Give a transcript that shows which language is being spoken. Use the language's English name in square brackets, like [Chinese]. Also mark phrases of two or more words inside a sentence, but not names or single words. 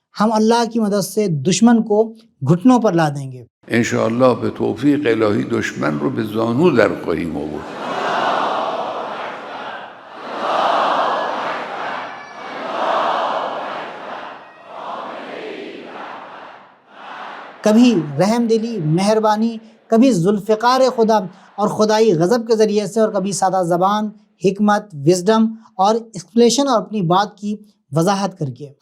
[Urdu] ہم اللہ کی مدد سے دشمن کو گھٹنوں پر لا دیں گے۔ [Persian] انشاءاللہ به توفیق الهی دشمن رو به زانو در خواهیم آورد. [Urdu] کبھی رحم دلی، مہربانی، کبھی ذوالفقار خدا اور خدائی غضب کے ذریعے سے، اور کبھی سادہ زبان، حکمت، وزڈم اور ایکسپلیشن اور اپنی بات کی وضاحت کر کے۔